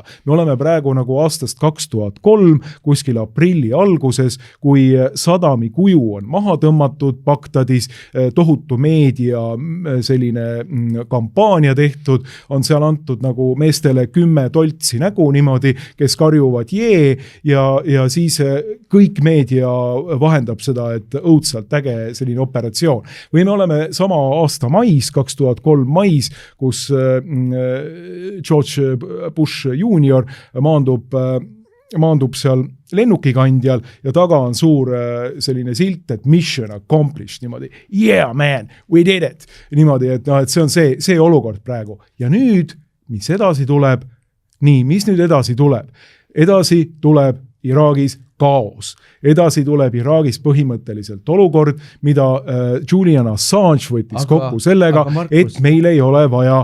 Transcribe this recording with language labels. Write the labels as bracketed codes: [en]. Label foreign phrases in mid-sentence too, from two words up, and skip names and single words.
[et] Me oleme praegu nagu aastast 2003, kuskil aprilli alguses, kui Saddami kuju on maha tõmmatud Bagdadis, tohutu meedia selline kampaania tehtud, on seal antud nagu meestele 10 toltsi nägu niimoodi, kes karjuvad jee ja siis kõik meedia vahendab seda, et õudsalt äge selline operatsioon. Või me oleme sama aasta mais, 2003 mais, kus George Bush Jr. maandub seal lennukikandjal ja taga on suur selline silt, et [en] mission accomplished, [et] niimoodi, [en] yeah man, we did it, [et] niimoodi, et see on see olukord praegu. Ja nüüd, mis edasi tuleb? Nii, mis nüüd edasi tuleb? Edasi tuleb Iraagis kaos. Edasi tuleb Iraagis põhimõtteliselt olukord, mida Julian Assange võttis kokku sellega, Markus, et meil ei ole vaja...